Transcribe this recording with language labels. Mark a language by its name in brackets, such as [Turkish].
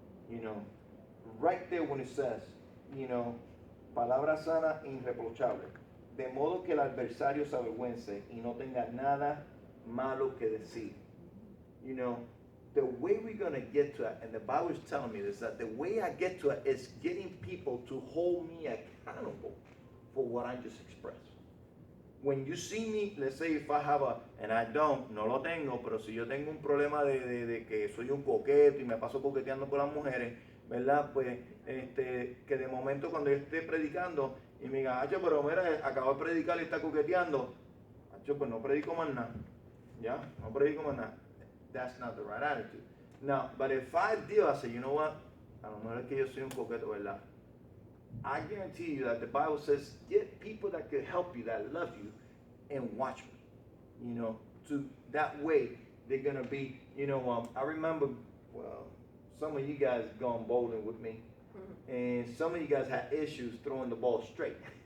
[English] You know, right there when it says, you know, [Spanish] palabra sana e irreprochable, de modo que el adversario se avergüence y no tenga nada malo que decir. [English] You know, the way we're going to get to it, and the Bible is telling me this, that the way I get to it is getting people to hold me accountable for what I just expressed. When you see me, let's say if I have and I don't, [Spanish] no lo tengo, pero si yo tengo un problema de que soy un coqueto y me paso coqueteando con las mujeres, ¿verdad? Pues, que de momento cuando yo esté predicando y me digan, Hacho, pero mira, acabo de predicar y está coqueteando, Hacho, pues no predico más nada, ¿ya? No predico más nada. [English] That's not the right attitude. Now, but if I do, I say, you know what? [Spanish] A lo mejor es que yo soy un coqueto, ¿verdad? [English] I guarantee you that the Bible says, get people that can help you, that love you, and watch me. You know, to that way they're gonna be. You know, I remember, well, some of you guys gone bowling with me, and some of you guys had issues throwing the ball straight.